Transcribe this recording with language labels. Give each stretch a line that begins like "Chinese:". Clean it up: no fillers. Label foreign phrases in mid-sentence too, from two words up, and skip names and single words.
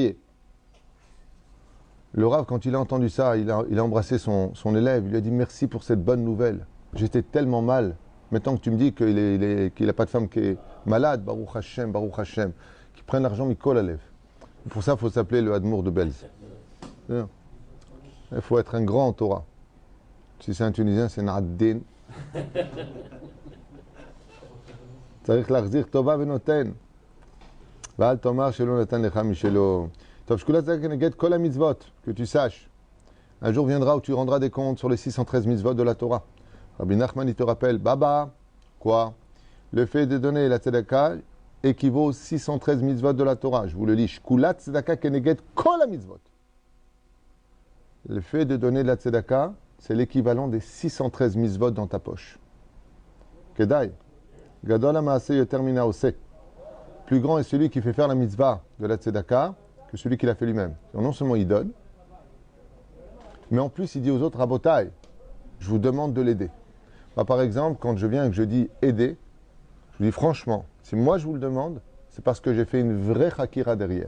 French: » Le Rav, quand il a entendu ça, il a embrassé son élève, il lui a dit « Merci pour cette bonne nouvelle. J'étais tellement mal. Maintenant que tu me dis qu'il n'a pas de femme qui est malade,
Hebrew: ברוך השם,
French: qui prenne l'argent,
Hebrew: מכל הלב.
French: » Pour ça, il faut s'appeler le Admour de Belz. Il faut être un grand en Torah. Si c'est un Tunisien, c'est Na'addin.
Hebrew: צריך להחזיר טובה ונותן. ואל תאמר שלא נתן לך משלו. טוב, שכולה זה כנגד כל המצוות,
French: que tu saches. Un jour viendra où tu rendras des comptes sur les 613 mitzvot de la Torah. Rabbi Nachman, il te rappelle, Baba, quoi? Le fait de donner la tzedaka équivaut aux 613 mitzvot de la Torah. Je vous le lis.
Hebrew: שקולה צדקה כנגד כל מצוות.
French: Le fait de donner de la tzedaka, c'est l'équivalent des 613 mitzvot dans ta poche. Kedai.
Hebrew: גדול המעשה יותר מן העושה.
French: Plus grand est celui qui fait faire la mitzvah de la tzedaka que celui qui l'a fait lui-même. Non seulement il donne, mais en plus il dit aux autres, Rabotai, je vous demande de l'aider. Moi, par exemple, quand je viens et que je dis aider, je dis franchement, si moi je vous le demande, c'est parce que j'ai fait une vraie hakira derrière.